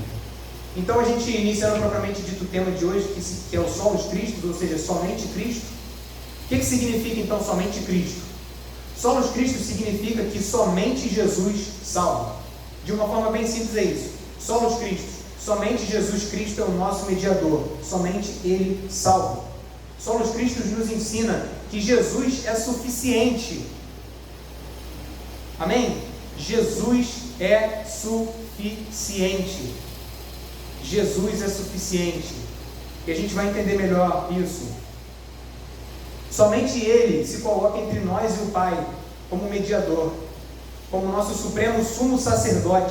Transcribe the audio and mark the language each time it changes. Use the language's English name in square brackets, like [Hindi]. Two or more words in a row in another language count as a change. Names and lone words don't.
[Portuguese] Então, a gente iniciando propriamente dito o tema de hoje, que é o [Latin] solos Christus, [Portuguese] ou seja, somente Cristo. O que significa, então, somente Cristo? [Latin] Solos Christus [Portuguese] significa que somente Jesus salva. De uma forma bem simples é isso. [Latin] Solos Christus, [Portuguese] somente Jesus Cristo é o nosso mediador, somente Ele salva. [Latin] Solos Christus [Portuguese] nos ensina que Jesus é suficiente. Amém? Jesus é suficiente. Jesus é suficiente. E a gente vai entender melhor isso. Somente Ele se coloca entre nós e o Pai como mediador, como nosso supremo sumo sacerdote.